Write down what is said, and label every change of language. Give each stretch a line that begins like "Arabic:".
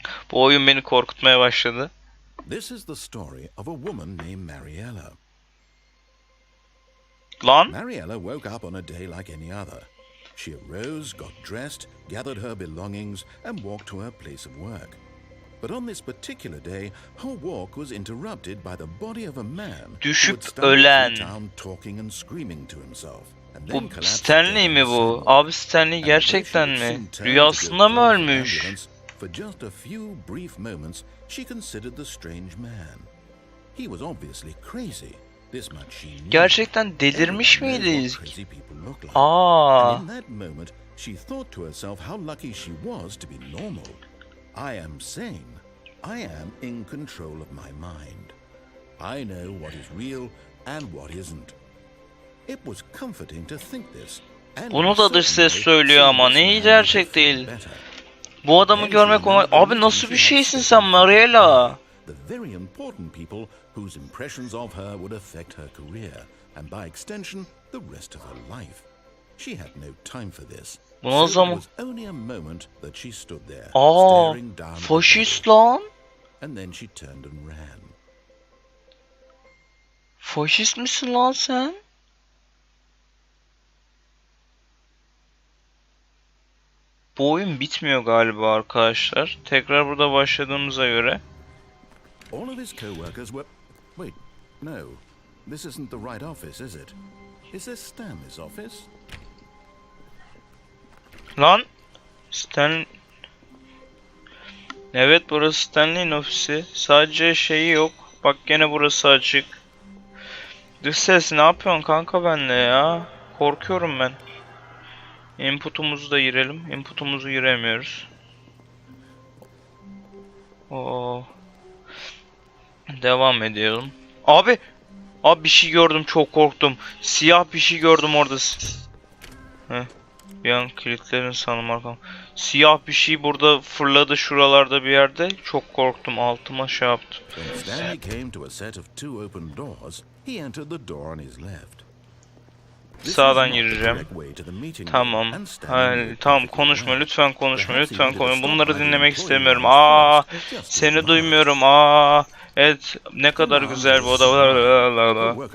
Turkish: Bu oyun beni korkutmaya başladı.
English: This is the story of a woman named Mariella.
Turkish: Lan?
English: Mariella woke up on a day like any other. She arose, got dressed, gathered her belongings, and walked to her place of work. But on this particular day, her walk was interrupted by the body of a man
Turkish: Düşüp ölen.
English: talking and screaming to himself.
Turkish: Bu Stanley mi bu? Abi Stanley gerçekten mi? Rüyasında mı ölmüş?
English: For just a few brief moments, she considered the strange man. He was obviously crazy. This much she knew.
Turkish: Gerçekten delirmiş miydi?
English: Crazy people look like. Aa. And in that moment, she thought to herself how lucky she was to be normal. I am sane. I am in control of my mind. I know what is real and what isn't. It was comforting to think this.
Turkish: Bunu da dış ses söylüyor ama neyi gerçek değil. Bu adamı görmek olmaz. Abi nasıl bir şeysin sen Mariella?
English: The very important people whose impressions of her would affect her career and by extension the rest of her life. She had no time for this.
Turkish: Bu zaman
English: It was only a moment that she stood there aa, staring down.
Turkish: faşist lan.
English: And then she turned and ran.
Turkish: Faşist misin lan sen? Bu oyun bitmiyor galiba arkadaşlar. Tekrar burada başladığımıza göre.
English: All of his co-workers were... Wait, no. This isn't the right office, is it? Is this Stanley's office?
Turkish: Lan Stan... Evet burası Stanley'in ofisi. Sadece şeyi yok. Bak gene burası açık. Dış ses ne yapıyorsun kanka benle ya? Korkuyorum ben. Input'umuzu da girelim. Input'umuzu giremiyoruz. Oo. Devam edelim. Abi! Abi bir şey gördüm, çok korktum. Siyah bir şey gördüm orada. Heh. Bir an kilitlerin sanırım arkam. Siyah bir şey burada fırladı şuralarda bir yerde. Çok korktum, altıma şey yaptı.
English: Stanley came to a set of two open doors. He entered the door on his left.
Turkish: Sağdan gireceğim. Tamam. Hayır, tamam konuşma lütfen konuşma lütfen konuşma. Bunları dinlemek istemiyorum. Aa, seni duymuyorum. Aa, evet ne kadar güzel bu oda.